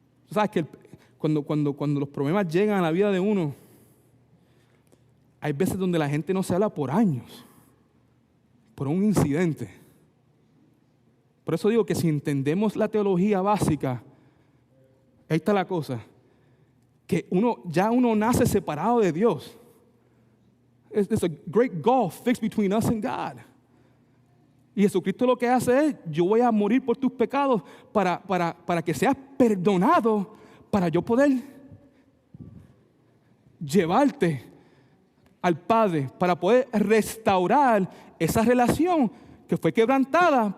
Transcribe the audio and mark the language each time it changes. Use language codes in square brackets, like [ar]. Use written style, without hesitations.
[es] ¿Sabes que cuando los problemas llegan a la vida de uno, hay veces donde la gente no se habla por años, por un incidente? Por eso digo que si entendemos la teología básica, ahí está la cosa, que uno nace separado de Dios. [en] It's a great gulf fixed between us and God. [es] Y Jesucristo lo que hace es: yo voy a morir por tus pecados para que seas perdonado, para yo poder llevarte al Padre, para poder restaurar esa relación que fue quebrantada.